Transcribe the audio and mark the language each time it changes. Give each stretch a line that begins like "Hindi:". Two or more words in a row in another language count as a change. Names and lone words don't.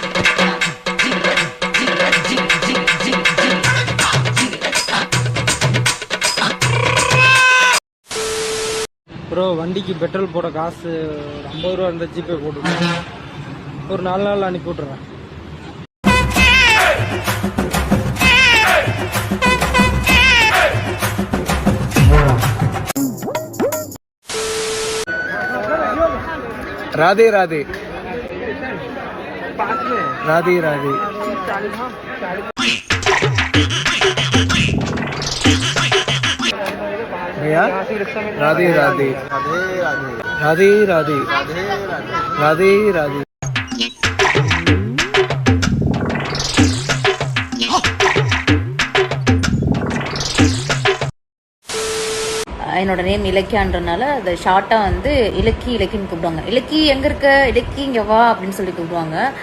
Tamil: ப்ரோ, வண்டிக்கு பெட்ரோல் போட காசு 50 ரூபா இருந்த ஜிபே போட்டு ஒரு 4 நாள் அனுப்பி விட்டுறேன்.
Hindi: राधे राधे राधे राधे भैया राधे राधे राधे राधे राधे राधे
Tamil: என்னோட நேம் இலக்கியான்றனால அதை ஷார்ட்டாக வந்து இலக்கின்னு கூப்பிடுவாங்க. இலக்கி எங்கே இருக்க, இலக்கி இங்கே வா அப்படின்னு சொல்லி கூப்பிடுவாங்க.